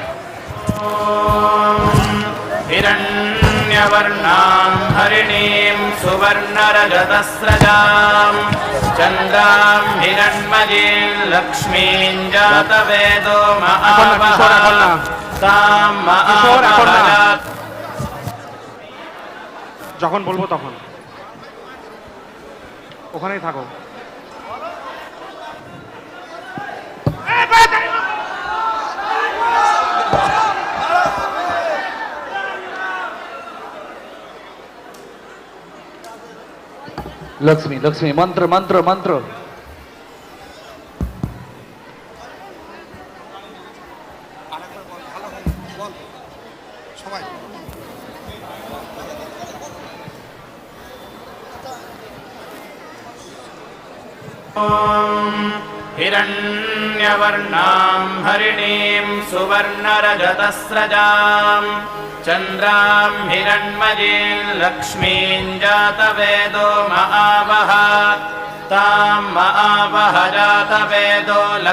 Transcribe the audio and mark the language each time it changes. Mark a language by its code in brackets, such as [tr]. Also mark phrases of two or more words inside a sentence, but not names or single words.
[sa] हिरण्यवर्णां हरिणीं सुवर्णरजतस्रजाम् चन्द्रां हिरण्मयीं लक्ष्मीं जातवेदो महावः तां महावः [bn] যখন বলবো তখন ওখানেই থাকো। লক্ষ্মী লক্ষ্মী মন্ত্র মন্ত্র মন্ত্র। সবাই [sa] हिरण्यवर्णां हरिणीं सुवर्णरजतस्रजां चन्द्रां हिरण्मयीं लक्ष्मीं जातवेदो महावः तां महावः जातवेदो